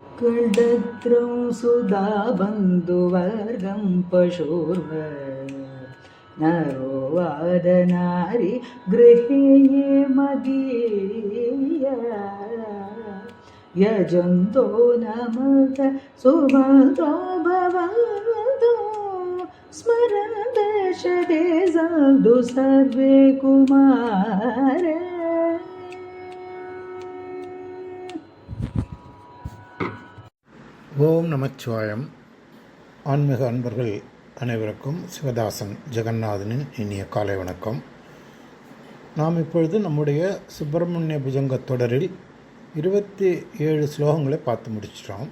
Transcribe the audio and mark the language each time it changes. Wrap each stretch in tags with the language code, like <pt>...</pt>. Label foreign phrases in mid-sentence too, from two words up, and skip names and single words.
<sa>कडत्रं सुधा बन्धुवर्गं पशुर्व नरो वादनारि गृहे ये मदीया यजन्तो नमत सुमतो भवन्तु स्मरन् दशते सन्तु सर्वे कुमारे.</sa> <ta>ஓம் நமச்சிவாயம். ஆன்மீக அன்பர்கள் அனைவருக்கும் சிவதாசன் ஜெகநாதனின் இனிய காலை வணக்கம். நாம் இப்பொழுது நம்முடைய சுப்பிரமணிய புஜங்க தொடரில் 27 ஸ்லோகங்களை பார்த்து முடிச்சிட்டோம்.</ta>